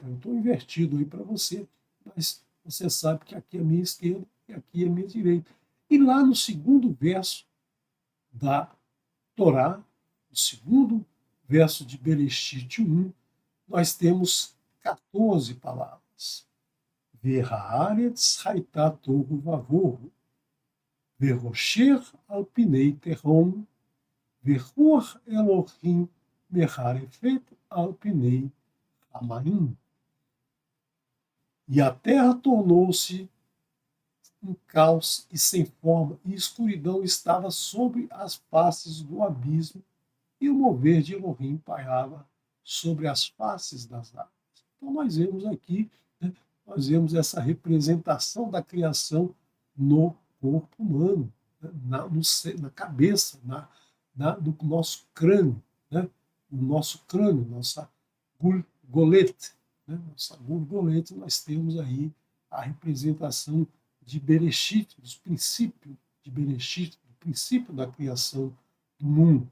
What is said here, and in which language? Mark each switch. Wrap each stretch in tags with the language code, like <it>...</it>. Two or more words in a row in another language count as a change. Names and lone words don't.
<pt>Eu estou invertido aí para você, mas você sabe que aqui é a minha esquerda e aqui é a minha direita. E lá no segundo verso da Torá, no segundo verso de Bereshit 1, nós temos 14 palavras.</pt> <he>והארץ היתה תהו ובהו וחשך על פני תהום ורוח אלהים מרחפת על פני המים.</he> <pt>E a terra tornou-se um caos e sem forma, e escuridão estava sobre as faces do abismo, e o mover de Elohim pairava sobre as faces das águas. Então nós vemos aqui, né, nós vemos essa representação da criação no corpo humano, né, na cabeça, no nosso crânio, né, no nosso crânio, nossa golete, né, nossa borboleta, nós temos aí a representação de Bereshit, dos princípios de Bereshit, do princípio da criação do mundo.</pt>